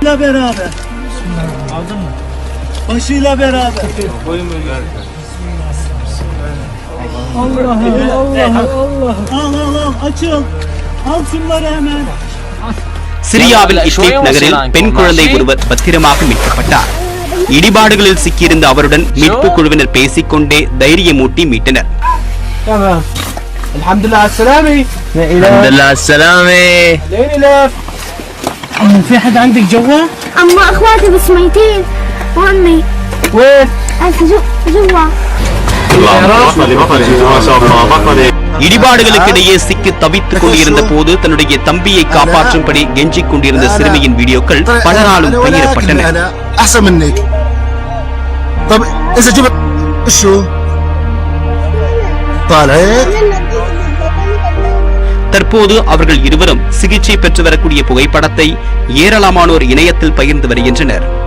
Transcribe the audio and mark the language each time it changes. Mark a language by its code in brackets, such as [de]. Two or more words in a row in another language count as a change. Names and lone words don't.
[ta] சிரியாவில் இட்லிப் நகரில் பெண் குழந்தை ஒருவர் பத்திரமாக மீட்கப்பட்டார். இடிபாடுகளில் சிக்கியிருந்த அவருடன் மீட்பு குழுவினர் பேசிக்கொண்டே தைரியமூட்டி மீட்டனர். [ar] في حد عندك جوا؟ أما أخواتي بس ميتين وأمي وين؟ جوا. [ta] இடிபாடுகளுக்கு இடையே சிக்கி தவித்துக் கொண்டிருந்த போது தன்னுடைய தம்பியை காப்பாற்றும்படி கெஞ்சிக் கொண்டிருந்த சிறுமியின் வீடியோக்கள் பலராலும் பகிரப்பட்டன. தற்போது அவர்கள் இருவரும் சிகிச்சை பெற்று வரக்கூடிய புகைப்படத்தை ஏராளமானோர் இணையத்தில் பகிர்ந்து வருகின்றனர்.